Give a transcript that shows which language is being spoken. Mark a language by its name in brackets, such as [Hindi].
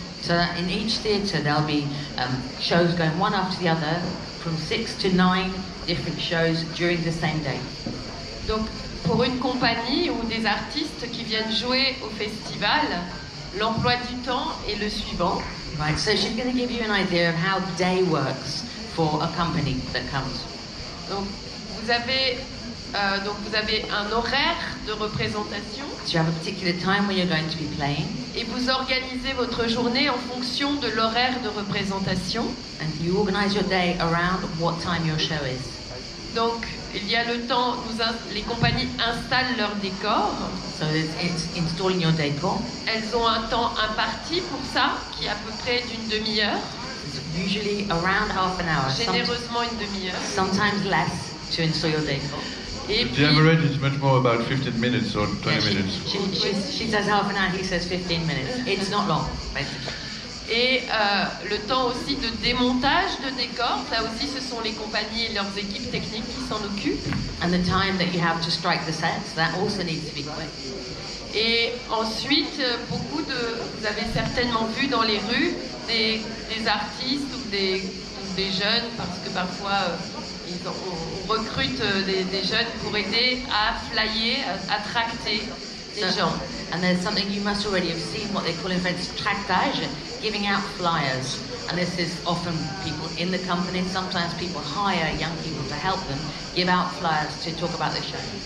[English] So that in each theatre there'll be shows going one after the other, from 6 to 9 different shows during the same day. [French] Donc pour une compagnie ou des artistes qui viennent jouer au festival, l'emploi du temps est le suivant. [English] Right, so she's going to give you an idea of how day works for a company that comes. [French] Donc vous avez un horaire de représentation. [English] So you have a particular time when you're going to be playing, [French] Et vous organisez votre journée en fonction de l'horaire de représentation. [English] and you organise your day around what time your show is. [French] Donc, il y a le temps, les compagnies installent leur décor. [English] So it's installing your decor. [French] Elles ont un temps imparti pour ça, qui est à peu près d'une demi-heure, [English] It's usually around half an hour, [French] généreusement une demi-heure. [English] sometimes less, to install your decor. [French] Et [English] The [French] puis, [English] average is much more about 15 minutes or 20 Yeah, minutes. she says half an hour, he says 15 minutes. It's not long, basically. [French] et le temps aussi de démontage de décor, là aussi ce sont les compagnies et leurs équipes techniques qui s'en occupent. [English] And the time that you have to strike the sets, that also needs to be quick. [French] Et ensuite, vous avez certainement vu dans les rues des artistes ou des jeunes, parce que parfois on recrute des jeunes pour aider à flyer, à tracter des gens. [English] And there's something you must already have seen, what they call in French tractage, giving out flyers. And this is often people in the company, sometimes people hire young people to help them give out flyers to talk about the show.